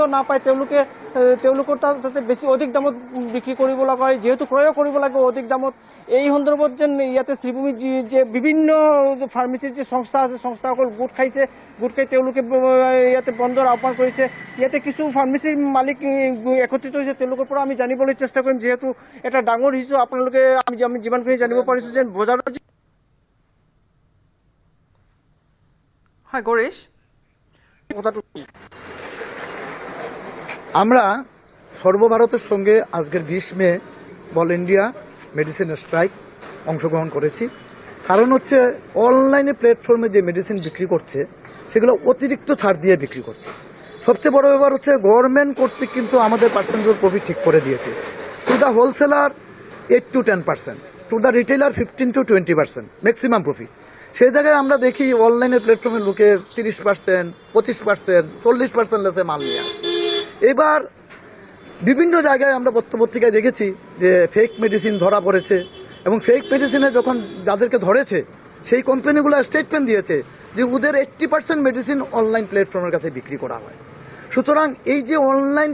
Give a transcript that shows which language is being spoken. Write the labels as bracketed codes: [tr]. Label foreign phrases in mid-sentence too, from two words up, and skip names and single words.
[as] নাপায় তেওঁলোকৰ তাতে বেছি অধিক দামত বিক্ৰী কৰিব লগা হয় যিহেতু ক্ৰয় কৰিব লাগে অধিক দামত এই সন্দৰ্ভত যেন ইয়াতে শ্ৰীভূমিত যে বিভিন্ন ফাৰ্মেচীৰ যে সংস্থা আছে সংস্থাসকল গোট খাইছে গোট খাই তেওঁলোকে ইয়াতে বন্ধৰ আহ্বান কৰিছে ইয়াতে কিছু ফাৰ্মেচীৰ মালিক একত্ৰিত হৈছে তেওঁলোকৰ পৰা আমি জানিবলৈ চেষ্টা কৰিম যিহেতু এটা ডাঙৰ ইছ্যু আপোনালোকে আমি যিমানখিনি জানিব পাৰিছোঁ যে বজাৰৰ হয় গৌৰীশ কথাটো [bn] আমরা সর্বভারতের সঙ্গে আজকের 20 মে [en] All India Medicine Strike [bn] অংশগ্রহণ করেছি কারণ হচ্ছে অনলাইনে প্ল্যাটফর্মে যে মেডিসিন বিক্রি করছে সেগুলো অতিরিক্ত ছাড় দিয়ে বিক্রি করছে সবচেয়ে বড় ব্যাপার হচ্ছে গভর্নমেন্ট কর্তৃক কিন্তু আমাদের [en] percentage profit [bn] ঠিক করে দিয়েছে [en] to the wholesaler 8 to 10%, to the retailer 15 to 20% maximum profit [bn] সেই জায়গায় আমরা দেখি অনলাইনের প্ল্যাটফর্মের লোকে 30%, 25%, 40% লেসে মাল নিয়ে আসে। এবার বিভিন্ন জায়গায় আমরা পত্রপত্রিকায় দেখেছি যে [en] fake medicine [bn] ধরা পড়েছে এবং ফেক মেডিসিনে যখন যাদেরকে ধরেছে সেই কোম্পানিগুলো স্টেটমেন্ট দিয়েছে যে ওদের 80% মেডিসিন অনলাইন প্ল্যাটফর্মের কাছে বিক্রি করা হয় সুতরাং এই যে অনলাইন